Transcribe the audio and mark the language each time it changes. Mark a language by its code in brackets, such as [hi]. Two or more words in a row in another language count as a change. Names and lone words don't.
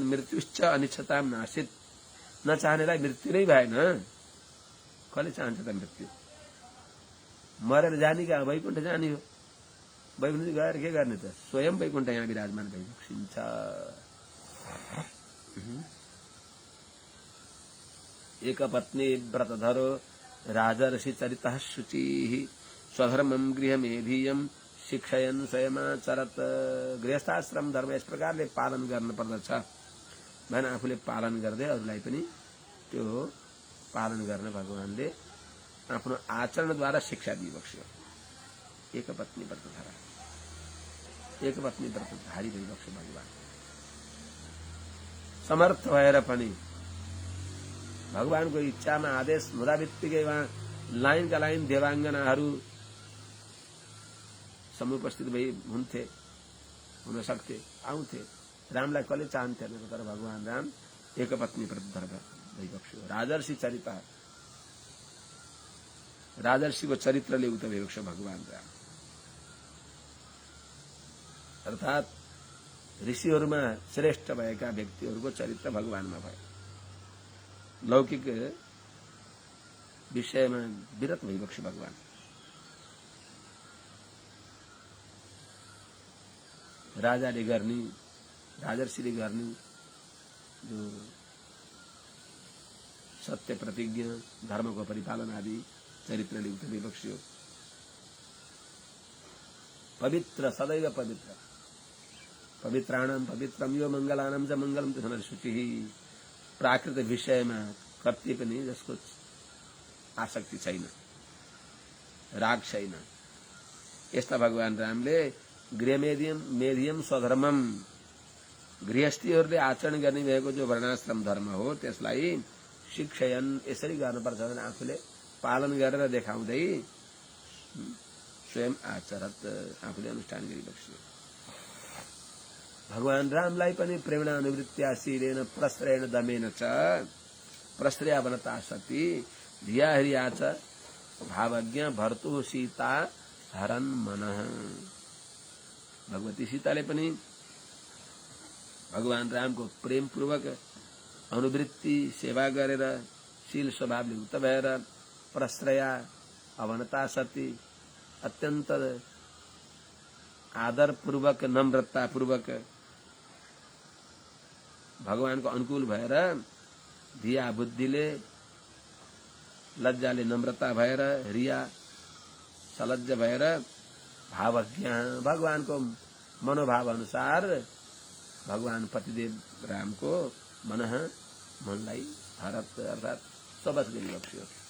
[sa] मृत्युश्च अनिच्छताम नासित, [ne] नचाहनेलाई मृत्यु नै भएन। कसले चाहन्छ त मृत्यु? मरेर जाने क्या? वैकुण्ठ जाने हो। वैकुण्ठ गएर के गर्ने त? स्वयं वैकुण्ठ यहाँ विराजमान भइबक्सिन्छ। [sa] एक पत्नी व्रतधरो राजर्षि चरितः शुचिः स्वधर्मं गृहमेधीयं शिक्षयन् स्वयमाचरत। [ne] गृहस्थाश्रम धर्म यस प्रकारले पालन गर्न पर्दछ भएन आफूले पालन गर्दै अरूलाई पनि त्यो पालन गर्न भगवानले आफ्नो आचरणद्वारा शिक्षा दिइबक्स्यो। एक पत्नी व्रतधरा, एक पत्नी व्रतधारी भइबक्स्यो भगवान। समर्थ भएर पनि भगवानको इच्छामा आदेश हुँदा बित्तिकै वहाँ लाइनका लाइन देवाङ्गनाहरू समुपस्थित भई हुन्थे, हुन सक्थे, आउँथे। रामलाई कसले चाहन्थेन, तर भगवान राम एक पत्नी व्रतधर भइबक्स्यो। राजर्षि चरित, राजर्षिको चरित्रले उक्त भइबक्स्यो भगवान राम। अर्थात् ऋषिहरूमा श्रेष्ठ भएका व्यक्तिहरूको चरित्र भगवानमा भयो। लौकिक विषयमा विरत भइबक्स्यो भगवान। राजाले गर्ने, राजर्षिले गर्ने जो सत्य प्रतिज्ञा, धर्मको परिपालन आदि चरित्रले उक्त भइबक्स्यो। पवित्र, सदैव पवित्र, [sa] पवित्राणाम पवित्रम यो मंगलानाम च मंगलम तथा शुचिः। [ne] प्राकृत विषयमा कति पनि जसको आसक्ति छैन, राग छैन, यस्ता भगवान रामले [sa] गृहमेधियम स्वधर्मम, [ne] गृहस्थीहरूले आचरण गर्ने भएको जो वर्णाश्रम धर्म हो त्यसलाई शिक्षयन, यसरी गर्नुपर्छ भने आफूले पालन गरेर देखाउँदै [sa] स्वयं आचरत, [ne] आफूले अनुष्ठान गरिबक्स्यो। भगवान रामलाई पनि [sa] प्रेरणानुवृत्त्या शीलेन प्रश्रयण दमेन च प्रश्रया वनता सती धिया ह्रिया च भावज्ञ भर्तु सीता हरन मनः। [ne] भगवती सीताले पनि भगवान रामको प्रेम पूर्वक अनुवृत्ति सेवा गरेर शील स्वभावले युक्त भएर प्रश्रया अवनता सती अत्यन्त आदर पूर्वक नम्रता पूर्वक भगवानको अनुकूल भएर धिया बुद्धिले लज्जाले नम्रता भएर रिया सलज्ज भएर भावज्ञ भगवानको मनोभाव अनुसार भगवान पतिदेव रामको मनलाई हरत अर्थात सबस गरिबक्स्यो।